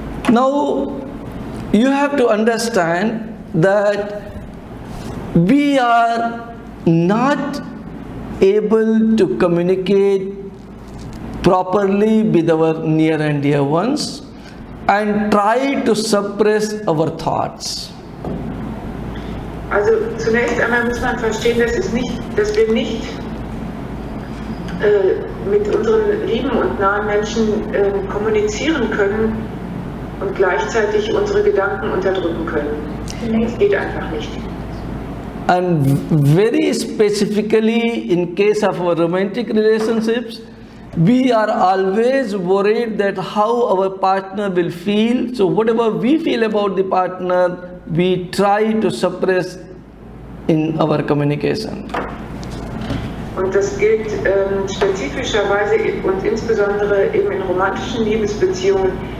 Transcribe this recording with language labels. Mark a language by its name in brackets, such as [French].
[English] Now you have to understand that we are not able to communicate properly with our near and dear ones and try to suppress our thoughts. [German] Also zunächst einmal muss man verstehen, dass wir nicht mit unseren lieben und nahen Menschen kommunizieren können und gleichzeitig unsere Gedanken unterdrücken können. Das geht einfach nicht. [English] And very specifically in case of our romantic relationships, we are always worried that how our partner will feel. So whatever we feel about the partner, we try to suppress in our communication. [German] Und das gilt spezifischerweise und insbesondere eben in romantischen Liebesbeziehungen.